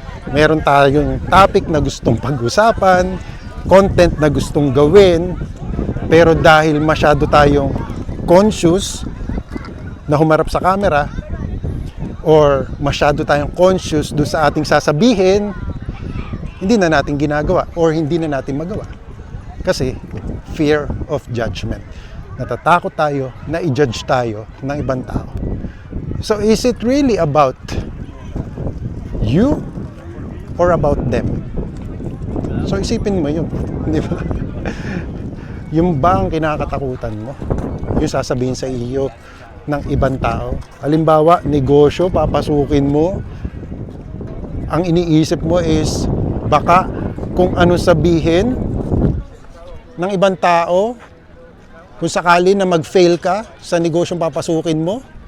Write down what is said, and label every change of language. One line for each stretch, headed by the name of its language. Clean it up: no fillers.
Filipino: Meron tayong topic na gustong pag-usapan, content na gustong gawin, pero dahil masyado tayong conscious na humarap sa camera or masyado tayong conscious doon sa ating sasabihin, hindi na natin ginagawa or hindi na natin magawa. Kasi
English: fear of judgment.
Filipino: Natatakot tayo na i-judge tayo ng ibang tao.
English: So is it really about you or about them?
Filipino: So isipin mo yun, di ba? Yung ba ang kinakatakutan mo? Yung sasabihin sa iyo ng ibang tao. Halimbawa, negosyo, papasukin mo. Ang iniisip mo is baka kung ano sabihin ng ibang tao kung sakali na mag-fail ka sa negosyong papasukin mo.